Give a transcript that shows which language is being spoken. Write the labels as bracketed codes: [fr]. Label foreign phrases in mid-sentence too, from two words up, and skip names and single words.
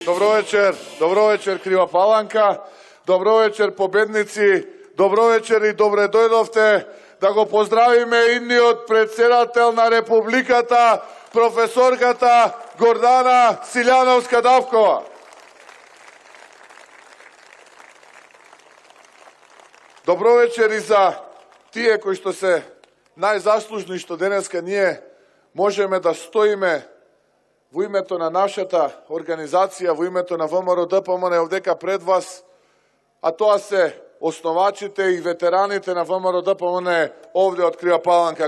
[mk] Добро вечер Крива Паланка, добро вечер победници, добро вечер и добре дојдовте да го поздравиме идниот председател на Републиката, професорката Гордана Силјановска-Давкова. Добро вечер и за тие кои што се најзаслужни што денеска ние можеме да стоиме во името на нашата организација, во името на ВМРО-ДПМН овдека пред вас, а тоа се основачите и ветераните на ВМРО-ДПМН овде од Крива Паланка.